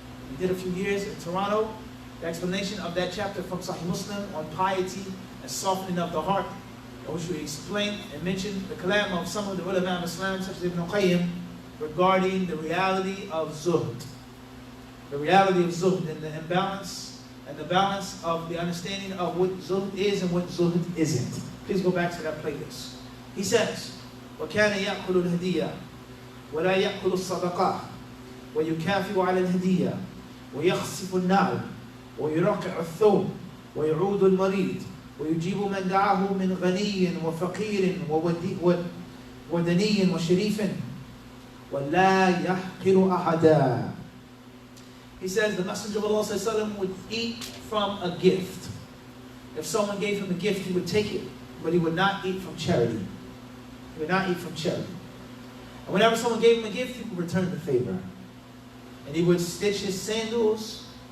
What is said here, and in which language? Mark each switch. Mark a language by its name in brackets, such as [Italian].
[English] We did a few years in Toronto, the explanation of that chapter from Sahih Muslim on piety and softening of the heart, in which we explained and mentioned the kalam of some of the ulama of Islam, such as Ibn Qayyim, regarding the reality of zuhd. The reality of zuhd and the imbalance and the balance of the understanding of what zuhd is and what zuhd isn't. Please go back to that playlist. He says, [Arabic] وَكَانَ يَأْكُلُ الْهَدِيَّةِ وَلَا يَأْكُلُ الصَّدَقَةِ وَيُكَافِئُ عَلَى الْهَدِيَّةِ وَيَخْسِفُ النَّعْلَ وَيُرَقِعُ الثَّوْبَ وَيَعُودُ الْمَرِيضِ ويجيب من دعاه من غني وفقير ودني وشريف ولا يحقر أحدا. [English] He says the Messenger of Allah ﷺ would eat from a gift. If someone gave him a gift, he would take it, but he would not eat from charity. He would not eat from charity. And whenever someone gave him a gift, he would return the favor. And he would stitch his sandals.